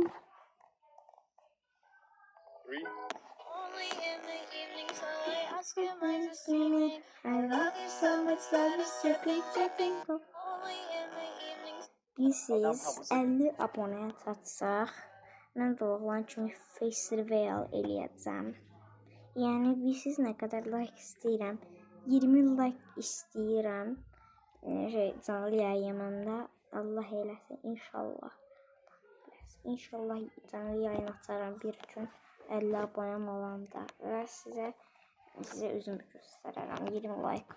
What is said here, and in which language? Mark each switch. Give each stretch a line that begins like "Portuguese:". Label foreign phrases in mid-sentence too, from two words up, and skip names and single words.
English: 3, Screaming, I love you so much, love is dripping, dripping.
Azerbaijani: Biz 50 abonəyə çatsaq, mən də oğlan kimi
English: face reveal
Azerbaijani: eləyəcəm. Yəni, siz nə qədər like istəyirəm, 20 like istəyirəm. Canlı yayımında Allah eləsin, inşallah. İnşallah canlı yayın açaram bir gün 50 abonəm olanda və sizə üzümü göstərərəm 20 like-a.